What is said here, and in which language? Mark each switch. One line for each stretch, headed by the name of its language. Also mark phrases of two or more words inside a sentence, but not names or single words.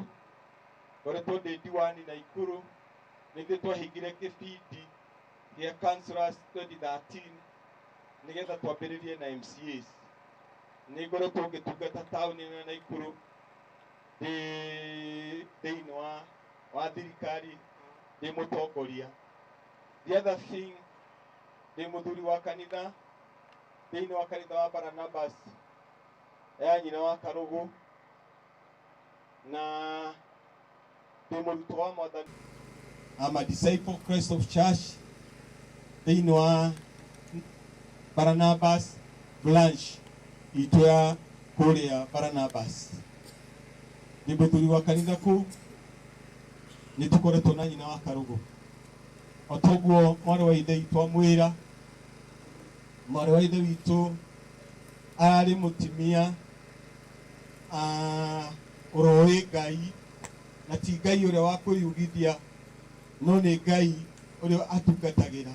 Kikuyu: Ngoretwo ndĩ diwani Naikuru. Nĩithuĩ twahingire kĩbindi gĩa Councillors 2013 nĩgetha twambĩrĩrie na MCAs. Nĩ ngoretwo ngĩtungata taũni ya Naikuru thĩinĩ wa thirikari ndĩ mũtongoria.
English: The other thing,
Kikuyu: ndĩ mũthuri wa kanitha thĩinĩ wa kanitha wa Barnabas ya nyina wa Karugu, na ndĩ mũrutwo wa Mwathani.
English: I'm a disciple of Christ of Church
Kikuyu: thĩinĩ wa Barnabas Blanche itũ ya kũrĩa Barnabas. Nĩ mũthuri wa kanitha kũu, nĩ tũkoretwo na nyina wa Karugu. O toguo mwarĩ wa ithe witũ amwĩra, mwarĩ wa ithe witũ arĩ mũtumia ũroĩ Ngai, na ti Ngai ũrĩa wa kwĩyugithia, no nĩ Ngai ũrĩa atungatagĩra.